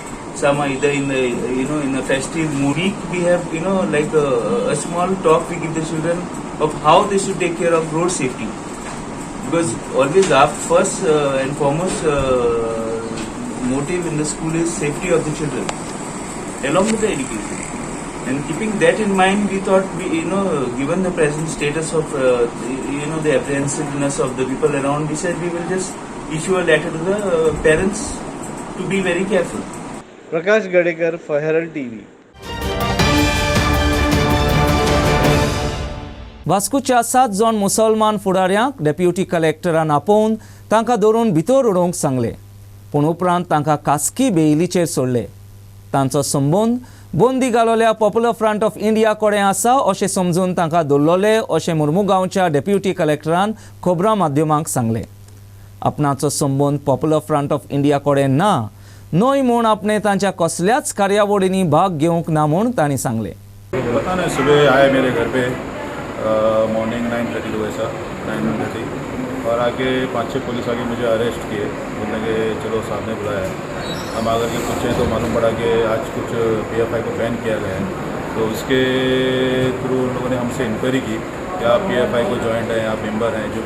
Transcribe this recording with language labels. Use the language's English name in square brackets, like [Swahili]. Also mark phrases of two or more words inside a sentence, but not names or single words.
[English] Some are either in the in a festive mood. We have like a small talk we give the children of how they should take care of road safety, because always our first and foremost motive in the school is safety of the children along with the education. And keeping that in mind, we thought given the present status of the apprehensiveness of the people around, we said we will just issue a letter to the parents to be very careful. Prakash Gadekar for Herald TV. [Konkani] वास्कोच्या 7 जण मुसलमान फुडाऱ्यांक डेप्युटी कलेक्टरान आपोवन तांकां धरून भितर उडोवंक सांगले, पूण उपरांत तांकां खासगी बेयलीचेर सोडले. तांचो संबंद बंदी घालोल्या पॉप्युलर फ्रंट ऑफ इंडिया कडेन आसा अशें समजून तांकां दवरलोले अशें मुर्मुगांवच्या डेप्युटी कलेक्टरान खोबरा माध्यमांक सांगले. आपणाचो संबंद पॉप्युलर फ्रंट ऑफ इंडिया कडेन ना, न्हय म्हूण आपणे तांच्या कसल्याच कार्यावळींनी भाग घेवंक ना म्हूण तांणी सांगले. [Hindi] पता नहीं, सुबह आए मेरे घर पे मॉर्निंग 9:30 को ऐसा 9:30, और आके 5-6 पुलिस आके मुझे अरेस्ट किए. बोलने के चलो साहब ने बुलाया है. हम आकर के पूछे तो मालूम पड़ा कि आज कुछ PFI को बैन किया गया है. तो उसके थ्रू उन लोगों ने हमसे इंक्वायरी की कि आप PFI को जॉइंट हैं, आप मेंबर हैं, जो भी.